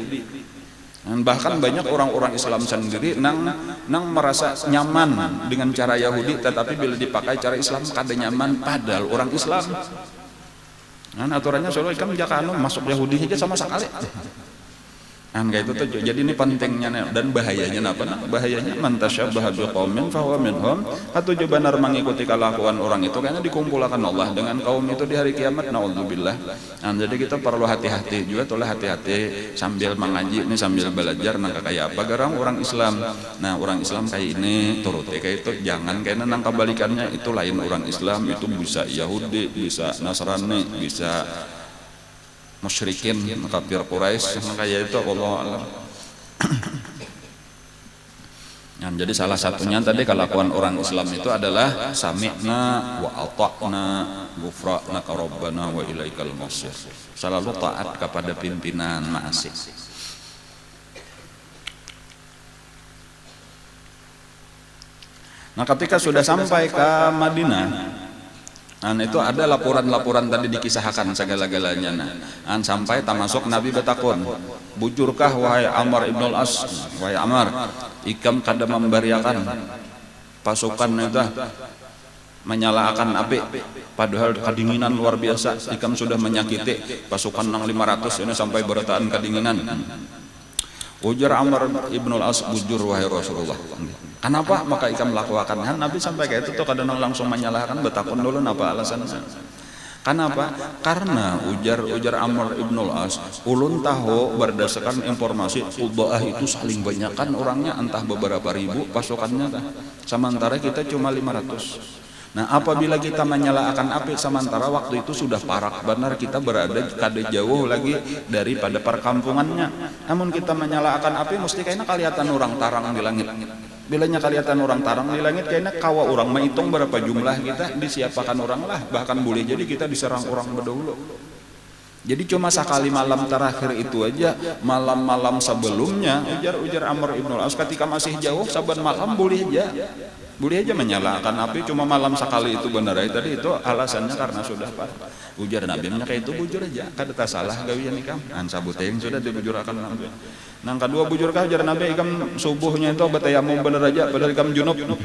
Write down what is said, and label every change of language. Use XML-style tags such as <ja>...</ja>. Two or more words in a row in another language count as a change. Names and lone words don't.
<bjn>Dan bahkan banyak orang-orang Islam sendiri nang merasa nyaman dengan cara Yahudi, tetapi bila dipakai cara Islam kada nyaman, padahal orang Islam. Aturannya soalnya kan jangan masuk Yahudi aja sama sekali. Kayak itu tuh. Jadi ini pentingnya dan bahayanya apa?</bjn> <ar>Bahayanya من تشبه بقوم فهو منهم.</ar> <bjn>Katuju benar mengikuti kelakuan orang itu karena dikumpulkan Allah dengan kaum itu di hari kiamat, naudzubillah. Jadi kita perlu hati-hati juga, tolong hati-hati sambil mengaji ini, sambil belajar nang kayak apa garang orang Islam. Orang Islam kayak ini turuti kayak itu, jangan kayaknya nang kebalikannya itu lain orang Islam itu bisa Yahudi, bisa Nasrani, bisa musyrikin kafir Quraisy kayak itu</bjn> <ar>الله أعلم.</ar> <bjn>Nah, jadi salah satunya tadi kelakuan orang Islam itu adalah</bjn> <ar>سمعنا وأطعنا غفرانك ربنا وإليك المصير.</ar> <bjn>Selalu taat kepada pimpinan ma'asih. Nah, ketika sudah sampai ke Madinah, itu ada laporan-laporan tadi dikisahkan segala-galanya. Sampai termasuk Nabi betakun, bujurkah wahai Amr ibn al-As, wahai Amr, ikam kada membariakan pasukan itu menyalakan api, padahal kedinginan luar biasa, ikam sudah menyakiti pasukan nang 500 ini sampai bertahan kedinginan. Ujar Amr ibn al-As, bujur wahai Rasulullah. Kenapa maka ikam melakukan? Nabi sampai kayak itu tuh kadang langsung menyalahkan, betakun dulu apa alasannya. Kenapa? Karena ujar Amr ibn al-As, ulun tahu berdasarkan informasi Ubaah itu saling banyakkan orangnya, entah beberapa ribu pasukannya, sementara kita cuma 500. Nah, apabila kita menyalakan api sementara waktu itu sudah parak benar, kita berada kada jauh lagi daripada perkampungannya. Namun kita menyalakan api mesti kayaknya kelihatan orang tarang di langit. Bilanya kelihatan orang tarang di langit kayaknya kawa orang menghitung berapa jumlah kita disiapakan orang lah, bahkan boleh jadi kita diserang orang berdahulu. Jadi cuma sekali malam terakhir itu aja, malam-malam sebelumnya ujar Amr ibn al-As ketika masih jauh saban malam boleh aja menyalakan api, cuma malam sekali itu benar tadi itu alasannya karena sudah parah. Ujar Nabi kayak itu bujur aja, kada tak salah gawian ikam. Sabuteng sudah dibujurakan Nabi. Nang kedua bujurkah ujar Nabi ikam subuhnya itu betayamum bener aja padahal ikam junub.</bjn>